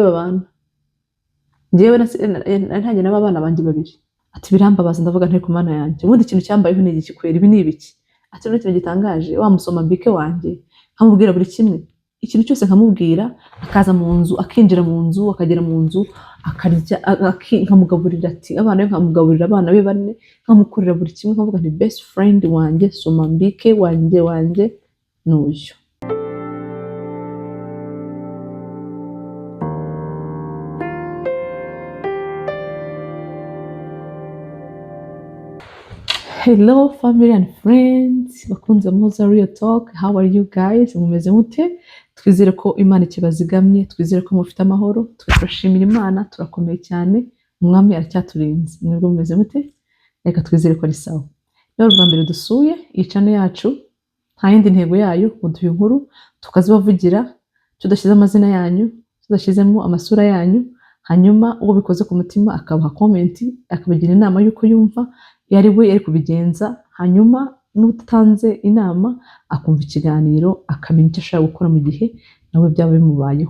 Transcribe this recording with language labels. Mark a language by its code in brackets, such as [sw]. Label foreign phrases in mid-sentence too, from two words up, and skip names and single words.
[rw] babana njyewe ntanjye n'abana banjye babiri ati birambabaza ndavuga nti ku mana yanjye ubundi ikintu cyambayeho ni iki kwera ibi ni ibiki ati no kintu gitangaje wa Somambike wanjye nkamubwira buri kimwe ikintu cyose nkamubwira akaza mu nzu akinjira mu nzu akagera mu nzu akarya nkamugaburira ati abana be nkamugaburira abana be bane nkamukorera buri kimwe nkavuga nti [en] best friend [rw] wanjye Somambike wanjye n'uyu. [en] Hello family and friends [rw] bakunze muhoza [en] real talk, how are you guys? [rw] Mumeze mute? Twizere ko Imana ikibazigamye, twizere ko mufite amahoro, turashimira Imana, turakomeye cyane, umwami aracyaturinze. Mwebwe mumeze mute? Reka twizere ko ari sawa. Rero bwa mbere dusuye icane yacu, nta yindi ntego yayo muduhe inkuru tukazibavugira, tudashyize amazina yanyu, tudashyizemo amasura yanyu, hanyuma uwo bikoze ku mutima akabaha comment, akabagira inama yuko yumva yari we yari kubigenza, hanyuma n'utanze inama akumva ikiganiro akamenya icyo ashaka gukora mu gihe nawe byaba bimubayeho.